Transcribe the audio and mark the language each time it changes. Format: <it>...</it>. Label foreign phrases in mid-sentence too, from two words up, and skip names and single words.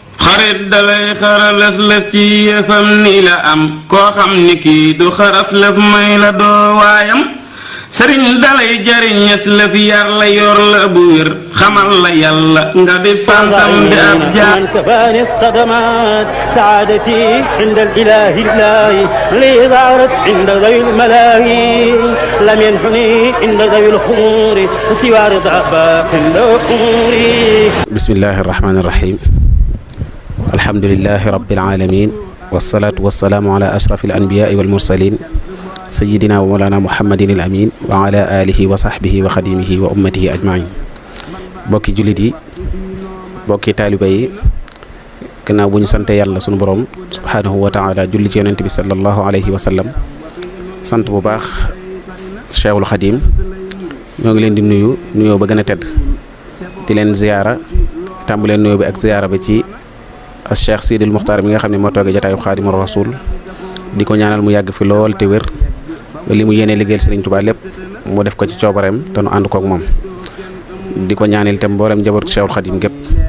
<wo>xarit dalay xaralas lëf ci yëfam ni la am koo xam ni kii du xaras lëf may la doo waayam sëriñ dalay jariñes lëf yar la yor la bu wér xamal la yàlla nga def santam di ab jaar</wo> <ar>من كفاني الصدمات سعادتي عند الإله الله لي ظهرت عند ذوي الملاهي لم ينحني عند ذوي الخمور سوى رضا باق الأمور بسم الله الرحمن الرحيم الحمد لله رب العالمين والصلاة والسلام على أشرف الأنبياء والمرسلين سيدنا ومولانا محمد الأمين وعلى آله وصحبه وخديمه وأمته أجمعين</ar> <wo>bokki jullit yi bokki taaliba yi gannaaw bu ñu sante yàlla sunu borom</wo> <ar>سبحانه وتعالى</ar> <wo>julli ci yonent bi</wo> <ar>صلى الله عليه وسلم</ar> <wo>sant bu baax Cheikhul Khadim ñoo ngi leen di nuyoo ba gën a tedd di leen ziyaara tàmbaleen nuyoo bi ak ziyaara ba ci Cheikh Sidil Muxtaar mi nga xam ne moo toogee jataayu Xaadimu Rasuul di ko ñaanal mu yàgg fi lool te wér ba li mu yéene liggéeyal Sëriñ Tuubaa lépp mu def ko ci coobareem te nu ànd kook moom di ko ñaanal itam mboolem njabootu Cheikhul Khadim gépp</wo>